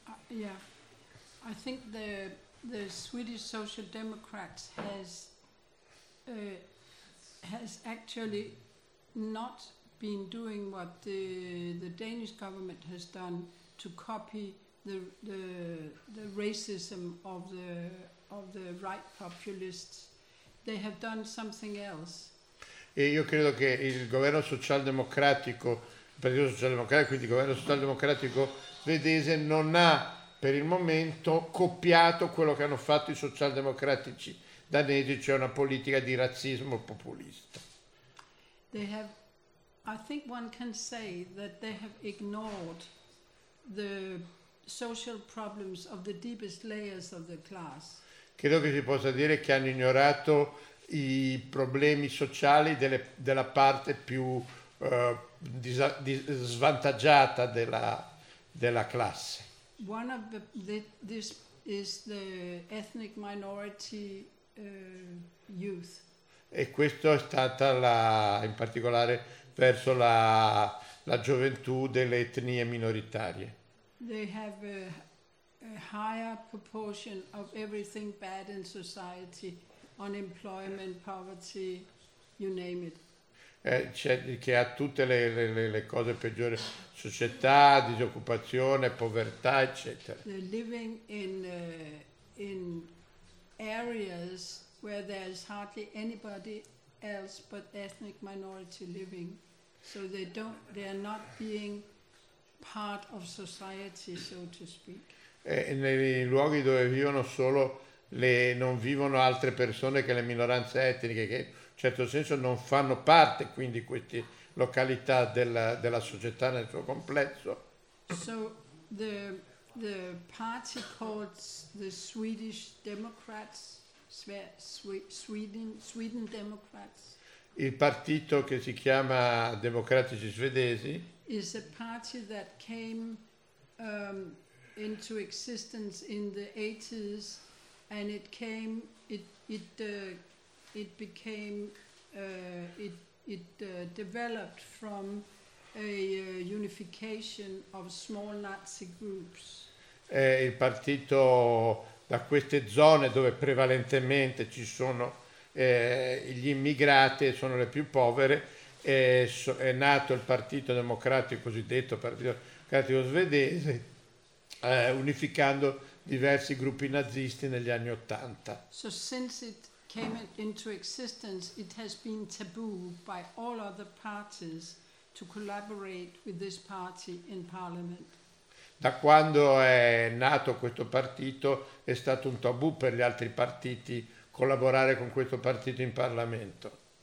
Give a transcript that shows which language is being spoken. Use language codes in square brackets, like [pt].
[en] I think the Swedish Social Democrats has actually not been doing what the Danish government has done to copy the racism of the right populists. They have done something else. [it] E io credo che il governo socialdemocratico, il Partito Socialdemocratico, quindi il governo socialdemocratico svedese, non ha per il momento copiato quello che hanno fatto i socialdemocratici danesi, cioè una politica di razzismo populista. [en] They have, I think one can say that they have ignored the social problems of the deepest layers of the class. [it] Credo che si possa dire che hanno ignorato i problemi sociali della parte più svantaggiata della classe. [en] One of this is the ethnic minority youth. [it] E questo è stata la, in particolare verso la gioventù delle etnie minoritarie. [en] They have a higher proportion of everything bad in society. Unemployment, poverty, you name it. [it] che ha tutte le cose peggiori, società, disoccupazione, povertà, eccetera. [en] They're living in areas where there's hardly anybody else but ethnic minority living, so they're not being part of society, so to speak. [it] Nei luoghi dove vivono solo non vivono altre persone che le minoranze etniche, che in certo senso non fanno parte, quindi, queste località della società nel suo complesso. [en] So the party called the Swedish Democrats, Sweden Democrats. [it] Il partito che si chiama Democratici Svedesi [en] is a party that came into existence in the 80s, and it developed from a unification of small Nazi groups. [it] Il partito da queste zone dove prevalentemente ci sono gli immigrati, sono le più povere, è nato il Partito Democratico, cosiddetto Partito Democratico Svedese, unificando diversi gruppi nazisti negli anni Ottanta. [en] So since it came into existence, it has been taboo by all other parties to collaborate with this party in Parliament. [it] Da quando è nato questo partito è stato un tabù per gli altri partiti collaborare con questo partito in Parlamento.